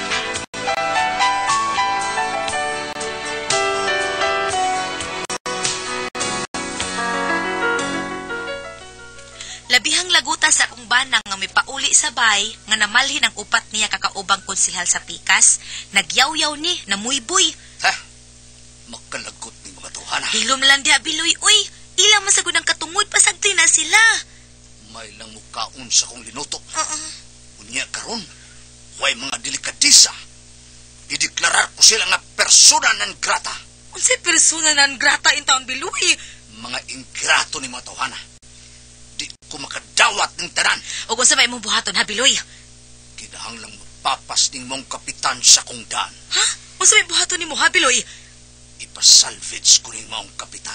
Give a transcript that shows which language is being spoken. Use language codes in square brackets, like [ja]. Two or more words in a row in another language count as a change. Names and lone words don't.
[ceb] Labihang laguta sa akong banang nga may pauli sa bay nga namalhin ang upat niya kakaubang konsehal sa pikas, nagyaw-yaw ni, namuyboy. Ha? Makalagot ni mga tuhana. Hilom lang diha Biloy, uy. Ilang masagod ang katungod, pasagti na sila. May lang mukaon sa kong linuto. Unya karon, way mga delikadisa. Ideklarar ko sila nga [la] persona non grata. [ceb] Unsay [la] persona non grata [ceb] in taon Biloy? Mga ingrato ni mga tuhana. Di ko makadawat ng tanan. O kung sa may mong buhaton ha Biloy? Kinahang lang mapapas ning mong kapitan sa kong daan. Ha? Unsa may buhaton ni mo ha Biloy? Ipasalvage ko ning mong kapitan.